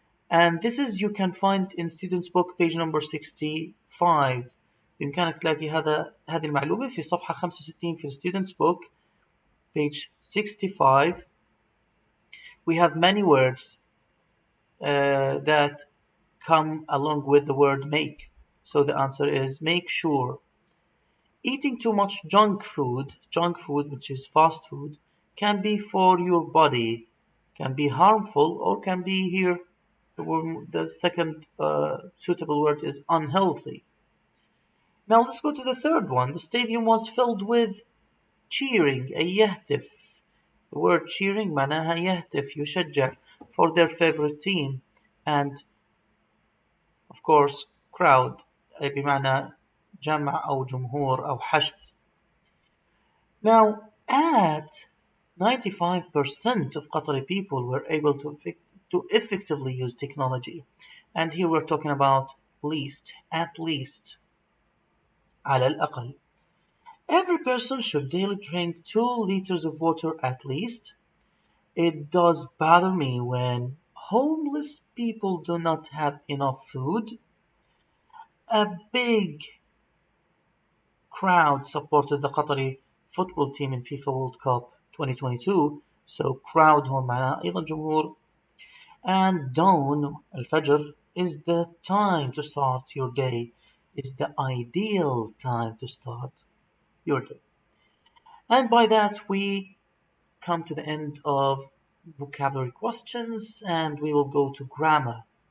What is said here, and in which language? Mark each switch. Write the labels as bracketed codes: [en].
[en] And this is you can find in students book page number 65. [ar] بإمكانك تلاقي هذه المعلومة في صفحة 65 في [en] students book page 65. We have many words that come along with the word make. So the answer is make sure. Eating too much junk food, which is fast food, can be for your body, can be harmful, or can be here, the second suitable word is unhealthy. Now let's go to the third one. The stadium was filled with cheering, يهتف. The word cheering [ar] معناها يهتف, يشجع [en] for their favorite team. And of course crowd [ar] بمعنى جمع أو جمهور أو حشد. [en] Now at 95% of Qatari people were able to effectively use technology. And here we're talking about least, at least. [ar] على الأقل. [en] Every person should daily drink 2 liters of water at least. It does bother me when homeless people do not have enough food. A big crowd supported the Qatari football team in FIFA World Cup 2022. So crowd [ar] هون معناها أيضا جمهور. [en] And dawn, al-fajr, is the time to start your day. Is the ideal time to start your day. And by that we come to the end of vocabulary questions and we will go to grammar.